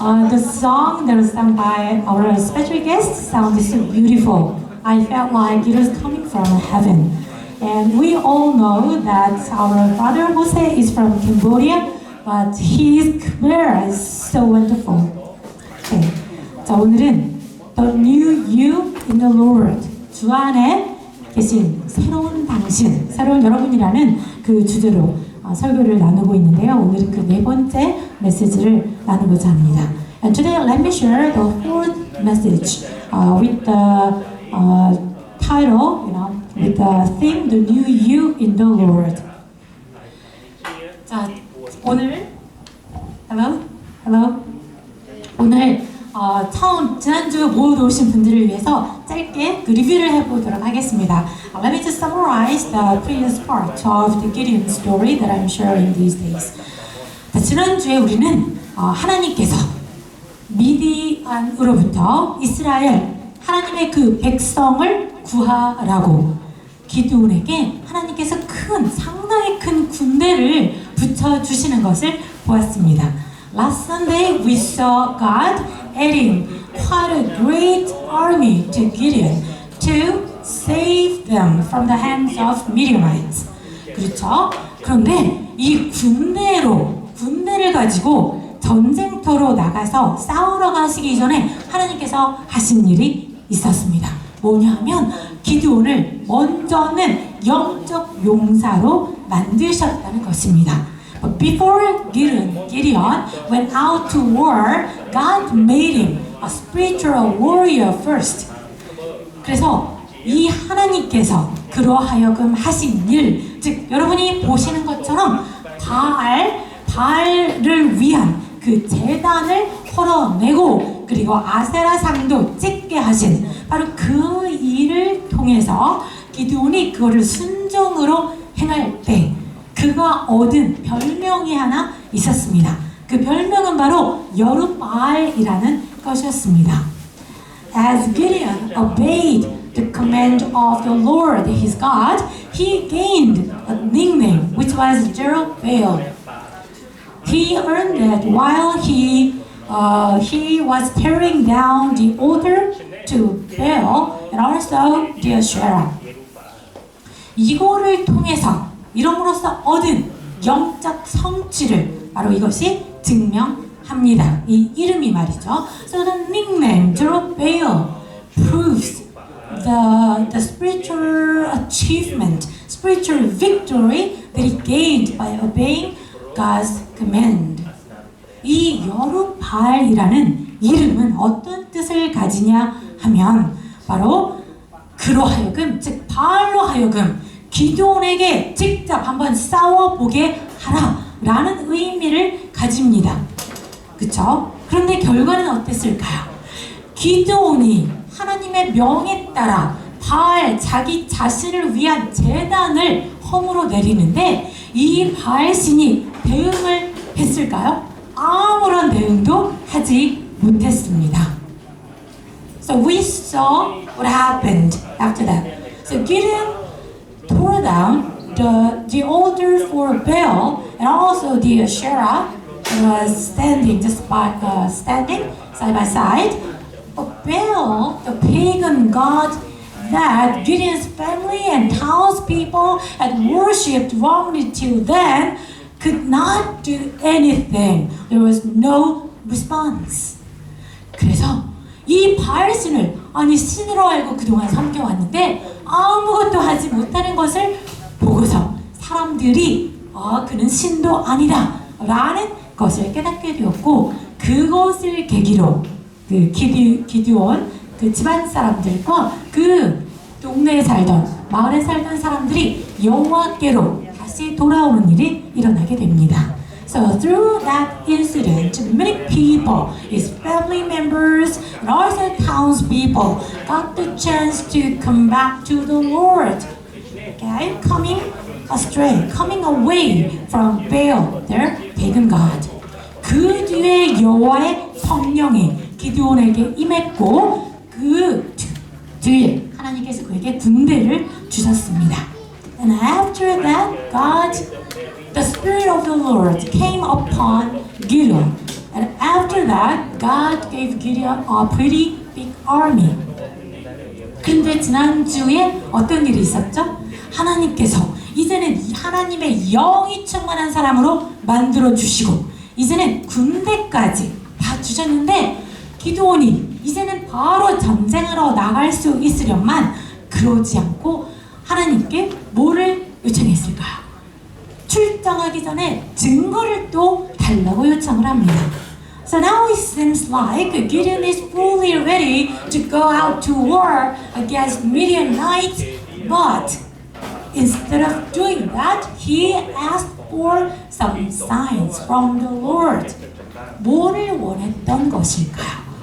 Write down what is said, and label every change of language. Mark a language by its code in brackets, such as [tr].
[en] The song that was sung by our special guest sounded so beautiful. I felt like it was coming from heaven. And we all know that our brother Jose is from Cambodia, but his Khmer is so wonderful. Okay. [ko] 자, 오늘은 [en] The New You in the Lord, [ko] 주 안에 계신 새로운 당신, 새로운 여러분이라는 그 주제로 설교를 나누고 있는데요. 오늘은 그 네 번째 메시지를 나누고자 합니다. [en] And today let me share the fourth message with the title, with the theme, The New You in the Lord. [ko] 자, 오늘 [en] hello. [ko] 오늘 지난주 모두 오신 분들을 위해서 짧게 그 리뷰를 해보도록 하겠습니다. [en] Let me just summarize the previous part of the Gideon story that I'm sharing these days. [ko] 자, 지난주에 우리는 하나님께서 미디안으로부터 이스라엘 하나님의 그 백성을 구하라고 기드온에게 하나님께서 상당히 큰 군대를 붙여주시는 것을 보았습니다. [en] Last Sunday we saw God adding quite a great army to Gideon to save them from the hands of Midianites. [ko] 그렇죠? 그런데 이 군대를 가지고 전쟁터로 나가서 싸우러 가시기 전에 하나님께서 하신 일이 있었습니다. 뭐냐면 기드온을 먼저는 영적 용사로 만드셨다는 것입니다. [en] But before Gideon went out to war, God made him a spiritual warrior first. [ko] 그래서 이 하나님께서 그로 하여금 하신 일, 즉 여러분이 보시는 것처럼 바알을 위한 그 제단을 헐어내고 그리고 아세라상도 찍게 하신 바로 그 일을 통해서 기드온이 그거를 순종으로 행할 때 그가 얻은 별명이 하나 있었습니다. 그 별명은 바로 여룻바알이라는 것이었습니다. [en] As Gideon obeyed the command of the Lord his God, he gained a nickname which was Jerubbaal. He earned it while he was tearing down the altar to Baal and also the Asherah. [ko] 이거를 이름으로써 얻은 영적 성취를 바로 이것이 증명합니다. 이 이름이 말이죠. [en] So the nickname Jerubbaal proves the spiritual achievement, spiritual victory that he gained by obeying God's command. [ko] 이 여룻바알이라는 이름은 어떤 뜻을 가지냐 하면 바로 그로 하여금, 즉 바알로 하여금 기드온에게 직접 한번 싸워보게 하라라는 의미를 가집니다. 그쵸? 그런데 결과는 어땠을까요? 기드온이 하나님의 명에 따라 바알 자기 자신을 위한 제단을 허물어 내리는데 이 바알신이 대응을 했을까요? 아무런 대응도 하지 못했습니다. [en] So we saw what happened after that. So Gideon tore down the altar for Baal and also the Asherah was standing side by side. But Baal, the pagan god that Gideon's family and townspeople had worshipped wrongly till then, could not do anything. There was no response. [ko] 그래서 이 바알신을 신으로 알고 그동안 섬겨왔는데 아무것도 하지 못하는 것을 보고서 사람들이 그는 신도 아니다 라는 것을 깨닫게 되었고 그것을 계기로 그 기드온 그 집안 사람들과 그 동네에 살던 마을에 살던 사람들이 여호와께로 다시 돌아오는 일이 일어나게 됩니다. [en] So through that incident, many people, his family members and also townspeople, got the chance to come back to the Lord. Okay, coming astray, coming away from Baal, their pagan god. [ko] 그 뒤에 만유의 여호와의 성령이 기드온에게 임했고 그 뒤에 하나님께서 그에게 군대를 주셨습니다. [en] And after that, the Spirit of the Lord came upon Gideon. And after that, God gave Gideon a pretty big army. [ko] 근데 지난주에 어떤 일이 있었죠? 하나님께서 이제는 하나님의 영이 충만한 사람으로 만들어 주시고 이제는 군대까지 다 주셨는데 기드온이 이제는 바로 전쟁하러 나갈 수 있으련만 그러지 않고 하나님께 뭐를 요청했을까요? 출정하기 전에 증거를 또 달라고 요청을 합니다. [en] So now it seems like Gideon is fully ready to go out to war against Midianites, but instead of doing that, he asked for some signs from the Lord. [ko] 뭐를 원했던 것일까요?